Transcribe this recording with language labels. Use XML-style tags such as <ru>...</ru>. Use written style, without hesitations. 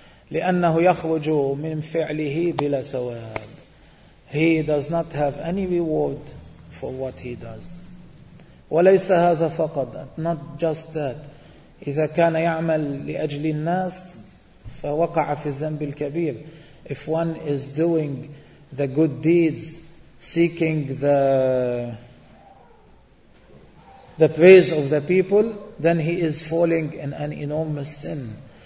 <ar>لأنه يخرج من فعله بلا ثواب.</ar> <en>He does not have any reward for what he does.</en> <ar>وليس هذا فقط,</ar> <en>not just that.</en> <ar>إذا كان يعمل لأجل الناس فوقع في الذنب الكبير.</ar> <en>If one is doing the good deeds seeking the praise of the people, then he is falling in an enormous sin.</en>